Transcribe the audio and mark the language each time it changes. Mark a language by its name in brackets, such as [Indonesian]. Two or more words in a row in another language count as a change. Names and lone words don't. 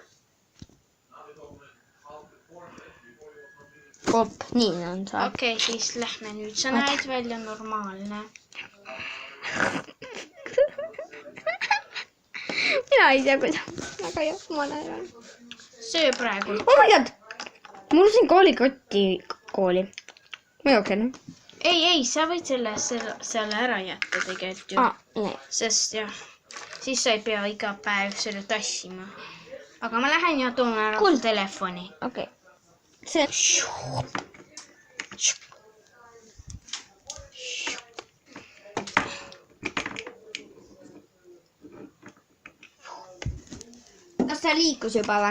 [Estonian] Op, nii on see. Okei, siis lähme nüüd. Sa näed välja normaalne. Mina ei tea, kuidas. Aga jah, ma näen. Söö praegu. [English] Oh my god! [Estonian] Mul on siin kooli. Ma jooksen. Ei, sa võid selle ära jätta tegelikult ju. Nii. Sest jah, siis sa ei pea iga päev selle tassima. Aga ma lähen ja toon ära telefoni. Okei. See... Kas ta liikus juba või?